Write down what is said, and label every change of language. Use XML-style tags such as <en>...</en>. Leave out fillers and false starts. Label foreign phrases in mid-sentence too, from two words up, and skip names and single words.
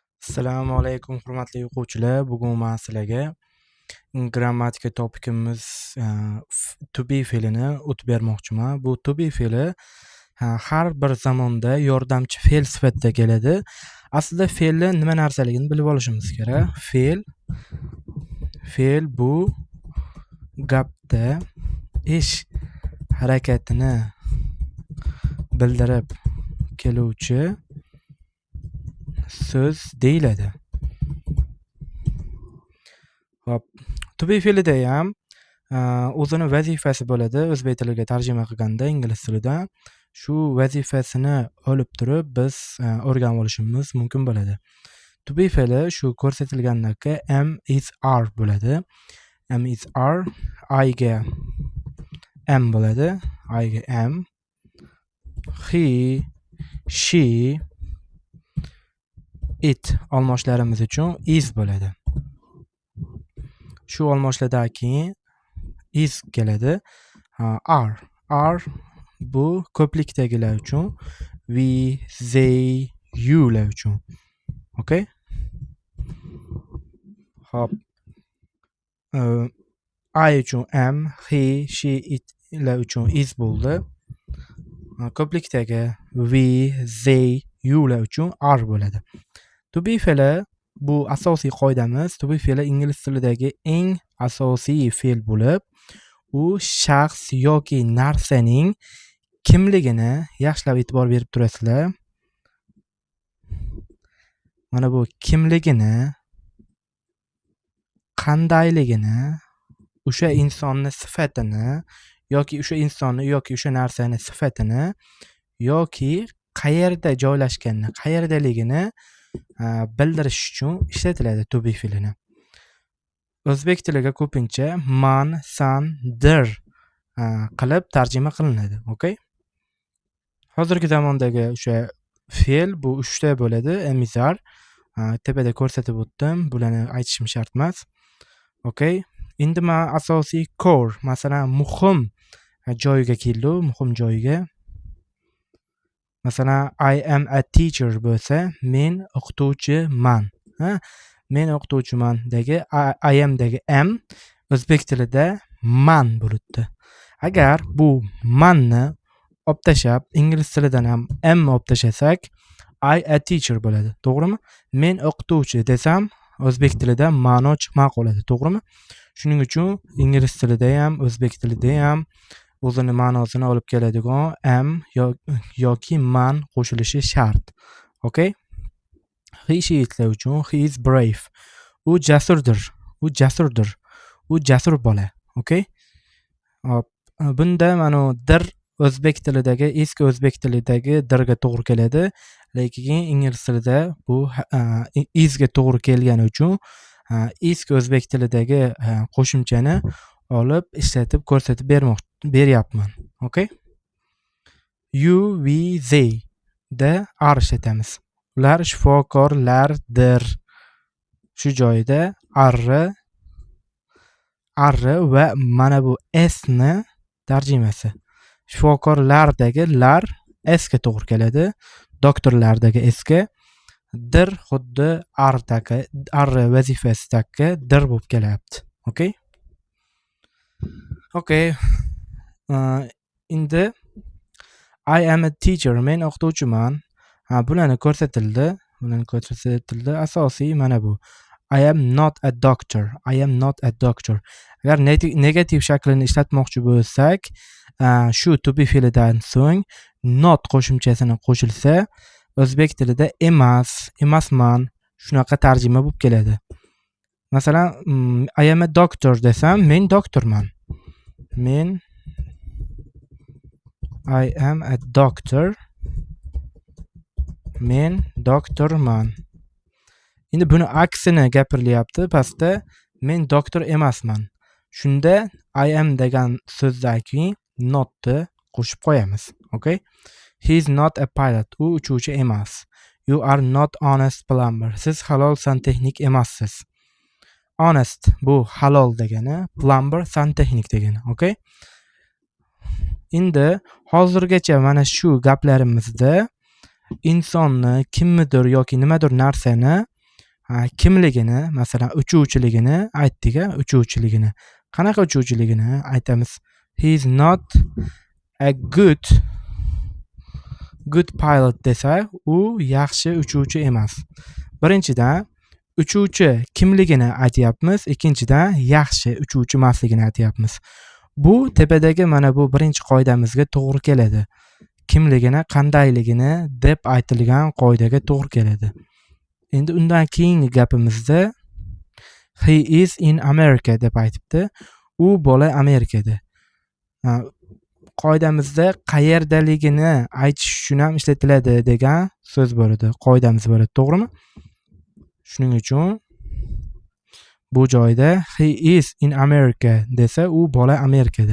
<uz>Assalomu alaykum hurmatli o'quvchilar. Bugun men sizlarga grammatika topikimiz</uz> <en>to be</en> <uz>fe'lini o'tib bermoqchiman. Bu</uz> <en>to be</en> <uz>fe'li har bir zamonda yordamchi fe'l sifatida keladi. Aslida fe'lni nima narsaligini bilib olishimiz kerak. Fe'l bu gapda ish harakatini bildirib keluvchi so'z deyiladi. Hop,</uz> <en>to be</en> <uz>fe'lida ham o'zini vazifasi bo'ladi. O'zbek tiliga tarjima qilganda ingliz tilidan shu vazifasini olib turib biz o'rganib olishimiz mumkin bo'ladi.</uz> <en>To be</en> <uz>fe'li shu ko'rsatilgandagi</uz> <en>am is are</en> <uz>bo'ladi.</uz> <en>Am is are,</en> <uz>I ga am bo'ladi. I ga am,</uz> <en>he, she, it</en> <uz>olmoshlarimiz uchun is bo'ladi. Shu olmoshlardan keyin is keladi. Are bu ko'plikdagilar uchun,</uz> <en>we, they, you</en> <uz>lar uchun. Okay? Hop. I uchun am,</uz> <en>he, she, it</en> <uz>lar uchun is bo'ldi. Ko'plikdagi</uz> <en>we, they, you</en> <uz>lar uchun are bo'ladi.</uz> <en>To be</en> <uz>fe'li bu asosiy qoidamiz.</uz> <en>To be</en> <uz>fe'li ingliz tilidagi eng asosiy fe'l bo'lib, u shaxs yoki narsaning kimligini yaxshilab e'tibor berib turasizlar. Mana bu kimligini, qandayligini, o'sha insonni sifatini yoki o'sha insonni yoki o'sha narsani sifatini yoki qayerda joylashganini, qayerdaligini bildirish uchun ishlatiladi</uz> <en>to be</en> <uz>fe'lini. O'zbek tiliga ko'pincha man, san, dir qilib tarjima qilinadi. Okay? Hozirgi zamondagi o'sha fe'l bu 3 ta bo'ladi.</uz> <en>Am is are,</en> <uz>tepada ko'rsatib o'tdim. Bularni aytishim shart emas. Okay? Endi men asosiy core, masalan, muhim joyiga keldim, muhim joyiga. Masalan,</uz> <en>I am a teacher</en> <uz>bo'lsa, men o'qituvchiman. Men o'qituvchiman dagi</uz> <en>I am</en> <uz>dagi am o'zbek tilida man bo'libdi. Agar bu manni olib tashlab, ingliz tilidan ham am olib tashlasak,</uz> <en>I a teacher bo'ladi.</en> <uz>To'g'rimi? Men o'qituvchi desam, o'zbek tilida ma'no chiqmay qoladi. To'g'rimi? Shuning uchun ingliz tilida ham, o'zbek tilida ham o'zini ma'nosini olib keladigan am yoki man qo'shilishi shart.</uz> <en>Okay? He, she,</en> <uz>itlar uchun</uz> <en>he is brave.</en> <uz>U jasurdir. U jasur bola. Okay? Bunda mana dir o'zbek tilidagi, eski o'zbek tilidagi dirga to'g'ri keladi. Lekin ingliz tilida bu isga to'g'ri kelgani uchun eski o'zbek tilidagi qo'shimchani olib ishlatib ko'rsatib beryapman. Okay?</uz> <en>You, we, they</en> <uz>da are ishlatamiz. Ular shifokorlardir. Shu joyda are va mana bu s-ni tarjimasi. Shifokorlardagi lar s ga to'g'ri keladi. Doktorlardagi s ga, dir xuddi are vazifasidagi dir bo'lib kelyapti.</uz> <en>Okay? Okay. Endi I am a teacher,</en> <uz>men o'qituvchiman. Bularni ko'rsatildi. Asosiy mana bu.</uz> <en>I am not a doctor.</en> <uz>Agar negativ shaklini ishlatmoqchi bo'lsak, shu</uz> <en>to be</en> <uz>fe'lidan so'ng not qo'shimchasini qo'shilsa, o'zbek tilida emasman shunaqa tarjima bo'lib keladi. Masalan,</uz> <en>I am a doctor</en> <uz>desam, men doktorman.</uz> <en>I am a doctor.</en> <uz>Men doktorman. Endi buni aksini gapirilyapti pastda. Men doktor emasman. Shunda</uz> <en>I am</en> <uz>degan so'zdan keyin notni qo'shib qo'yamiz. Okay?</uz> <en>He is not a pilot.</en> <uz>U uchuvchi emas.</uz> <en>You are not honest plumber.</en> <uz>Siz halol santexnik emassiz. Honest bu halol degani, plumber santexnik degani. Okay? Endi hozirgacha mana shu gaplarimizda insonni kimnidir yoki nimadir narsani kimligini, masalan uchuvchiligini aytdik, uchuvchiligini. Qanaqa uchuvchiligini aytamiz?</uz> <en>He is not a good pilot</en> <uz>desa, u yaxshi uchuvchi emas. Birinchidan uchuvchi kimligini aytyapmiz, ikkinchidan yaxshi uchuvchi emasligini aytyapmiz. Bu tepadagi mana bu birinchi qoidamizga to'g'ri keladi. Kimligini, qandayligini deb aytilgan qoidaga to'g'ri keladi. Endi undan keyingi gapimizda</uz> <en>he is in America</en> <uz>deb aytibdi. U bola Amerikada. Qoidamizda qayerdaligini aytish uchun ham ishlatiladi degan so'z bo'ladi. Qoidamiz bo'ladi, to'g'rimi? Shuning uchun bu joyda</uz> <en>he is in America</en> <uz>desa, u bola Amerikada.</uz>